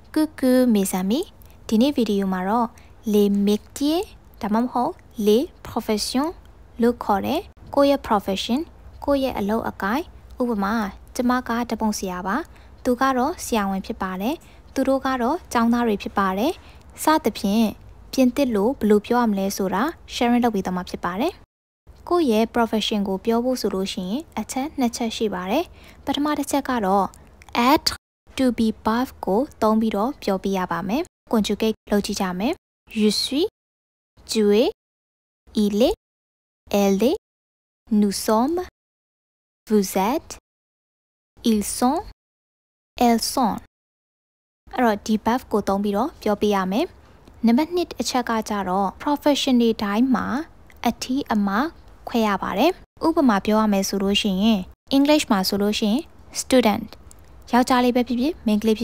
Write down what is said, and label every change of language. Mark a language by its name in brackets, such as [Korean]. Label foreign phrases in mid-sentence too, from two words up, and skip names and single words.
[French] Coucou mes amis [Burmese] ဒီနေ့ဗီဒီယိုမှာတော့ [French] les métiers [Burmese] ဒါမှမဟုတ် [French] les professions [Burmese] လို့ခေါ်တဲ့ကိုယ့်ရဲ့ profession ကိုယ့်ရဲ့အလုပ်အကိုင်ဥပမာကျမကတပုံဆရာပါသူကတော့ဆရာဝန်ဖြစ်ပါတယ်သူတို့ကတော့ကျောင်းသားတွေဖြစ်ပါတယ်စသဖြင့်ပြင်သစ်လို့ဘယ်လိုပြောရမလဲဆိုတာ sharing လုပ်ပေးသွားမှာဖြစ်ပါတယ်ကိုယ့်ရဲ့ profession ကိုပြော ဖို့ဆိုလို့ရှိရင်အချက်နှစ်ချက်ရှိပါတယ်ပထမတစ်ချက်ကတော့ être [English] to be verb [Burmese] ကိုသုံးပြီးတော့ပြောပြရပါမယ် conjugate လုပ်ကြည့်ကြမယ် [French] je suis tu es il est elle est nous sommes vous êtes ils sont elles sont [Burmese] အဲ့တော့ဒီ verb ကိုသုံးပြီးတော့ ပြောပြရမယ်နံပါတ်1အချက်ကကြတော့ profession တွေတိုင်းမှာအထီးအမခွဲရပါတယ်ဥပမာပြောရမယ်ဆိုလို့ရှိရင် English မှာဆိုလို့ရှိရင် student ယောက်ျားလေးပဲဖြစ်ဖြစ်မိန်းကလေး